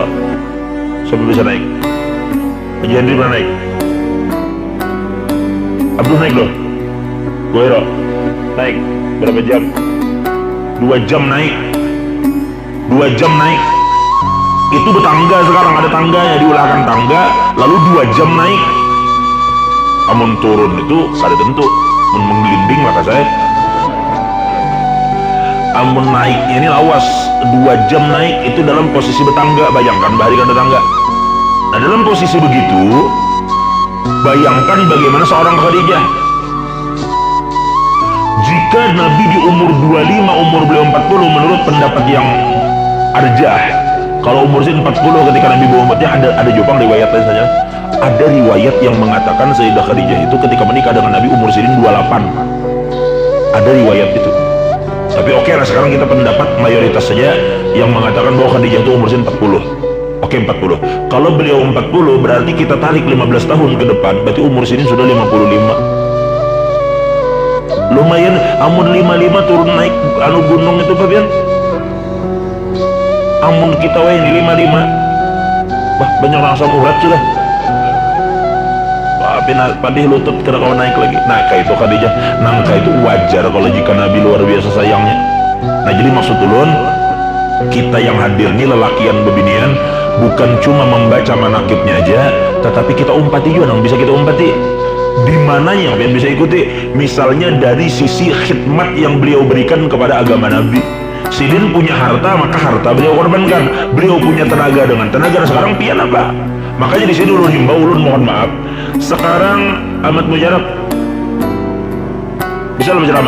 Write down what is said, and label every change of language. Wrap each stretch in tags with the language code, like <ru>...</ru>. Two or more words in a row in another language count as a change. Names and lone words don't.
<id>Siapa bisa naik? Jadi pernah naik? Abdul naik loh. Gohira naik berapa jam? 2 jam naik. 2 jam naik. Itu bertangga, sekarang ada tangganya, diulahkan tangga, lalu 2 jam naik.</id> <bjn>Amun turun itu kada tentu, menggelinding maka saya. Amun naiknya ini lawas, 2 jam naik itu dalam posisi bertangga. Bayangkan bahari kada tangga.</bjn> <id>Nah dalam posisi begitu, bayangkan bagaimana seorang Khadijah. Jika Nabi di umur 25, umur beliau 40 menurut pendapat yang arjah. Kalau umur 40 ketika Nabi bawa umatnya, ada juga riwayat lain saja. Ada riwayat yang mengatakan Sayyidah Khadijah itu ketika menikah dengan Nabi umur 28. Ada riwayat itu. Tapi oke lah, sekarang kita pendapat mayoritas saja yang mengatakan bahwa Khadijah itu umur 40. Oke, 40. Kalau beliau 40 berarti kita tarik 15 tahun ke depan, berarti umur sini sudah 55. Lumayan,</id> <bjn>amun 55 turun naik anu gunung itu Fabian. Amun kita ini 55. Wah, banyak rasa urat sudah. Wah, padih lutut kena kau naik lagi.</bjn> <id>Nah, kayak itu Khadijah, nangka itu wajar kalau jika Nabi luar biasa sayangnya.</id> <bjn>Nah, jadi maksud ulun, kita yang hadir nih lelakian bebinian bukan cuma membaca manakibnya aja, tetapi kita umpati juga yang bisa kita umpati.</bjn> <id>Di mana yang bisa ikuti? Misalnya dari sisi khidmat yang beliau berikan kepada agama Nabi. Sidin punya harta, maka harta beliau korbankan. Beliau punya tenaga, dengan tenaga. Sekarang pian apa? Makanya di sini ulun himbau, ulun mohon maaf. Sekarang Ahmad Mujarab bisa lo berceramah?</id>